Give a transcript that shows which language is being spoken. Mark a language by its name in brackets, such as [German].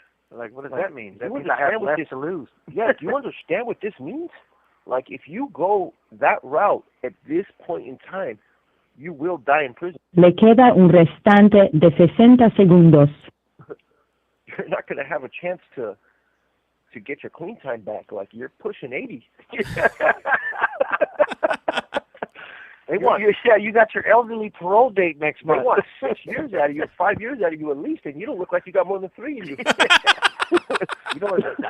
[English] Like, what does that mean? That means I have less this to lose. Yeah. Do you understand what this means? Like, if you go that route at this point in time, you will die in prison. [Spanish] Le queda un restante de 60 segundos. [English] You're not going to have a chance to get your clean time back. Like, you're pushing 80. You got your elderly parole date next month. They want 6 years out of you, 5 years out of you at least, and you don't look like you got more than 3 in you. You know what?